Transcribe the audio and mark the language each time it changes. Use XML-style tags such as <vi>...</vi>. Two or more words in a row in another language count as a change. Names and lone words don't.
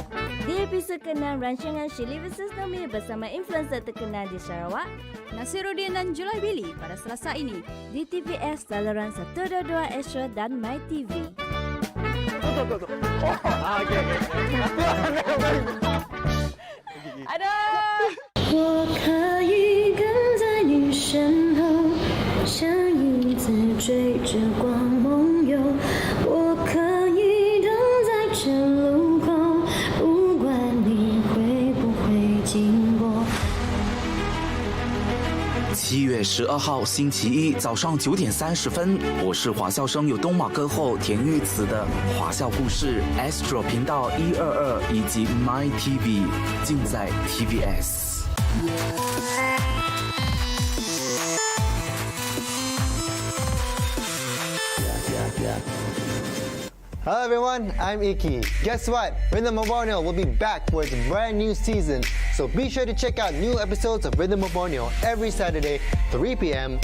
<ms>Di episod ke-6 rancangan She Lives Nami bersama influencer terkenal di Sarawak, Nasiruddin dan Julai Billy pada Selasa ini di TVS saluran 122 Astro dan MyTV. Ada.</ms> <zh>我可以跟在你身后，像影子追着光梦游。我可以等在这路口，不管你会不会经过。 7月12号星期一早上9点30分，我是华校生有东马歌后田玉慈的华校故事 Astro 频道122以及 MyTV 尽在 TVS。</zh> <en>Hello everyone, I'm Iki. Guess what? Rhythm of Borneo will be back for its brand new season. So be sure to check out new episodes of Rhythm of Borneo every Saturday, 3 p.m.</en>